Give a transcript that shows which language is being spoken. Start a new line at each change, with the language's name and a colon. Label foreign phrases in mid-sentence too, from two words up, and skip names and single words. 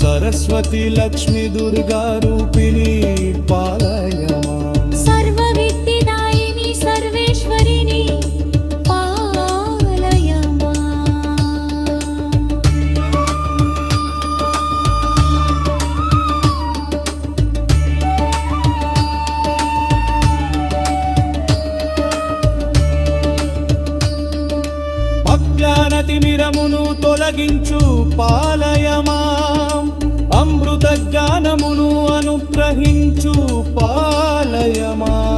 Sanskrit: सरस्वती लक्ष्मी दुर्गा रूपिणी पालय माम् सर्वविद्यादायिनी सर्वेश्वरिणी पालय माम्
Telugu: అజ్ఞానతిమిరమును తొలగించు
Sanskrit: పాలయ మాం
Telugu: అమృత జ్ఞానమును అనుగ్రహించు
Sanskrit: పాలయ మాం